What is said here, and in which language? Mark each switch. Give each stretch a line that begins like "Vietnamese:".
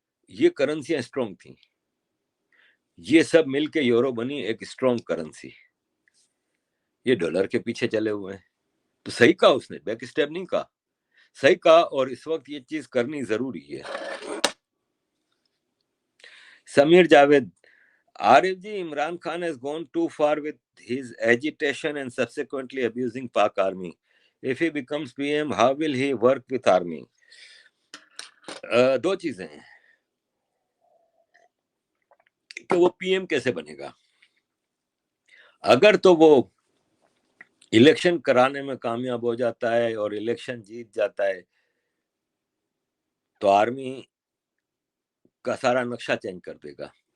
Urdu: یہ کرنسیاں اسٹرانگ تھیں. یہ سب مل کے یورو بنی ایک اسٹرانگ کرنسی. یہ ڈالر کے پیچھے چلے ہوئے ہیں. تو صحیح کہا اس نے، بیک اسٹیپ نہیں کہا، صحیح کہا. اور اس وقت یہ چیز کرنی ضروری ہے.
English: Sameer Javed, Arif ji, Imran Khan has gone too far with his agitation and subsequently abusing Pak army. If he becomes PM, how will he work with army?
Urdu: دو چیزیں ہیں کہ وہ پی ایم کیسے بنے گا. اگر تو وہ الیکشن کرانے میں کامیاب ہو جاتا ہے اور الیکشن جیت جاتا ہے تو آرمی کا سارا نقشہ چینج کر دے گا.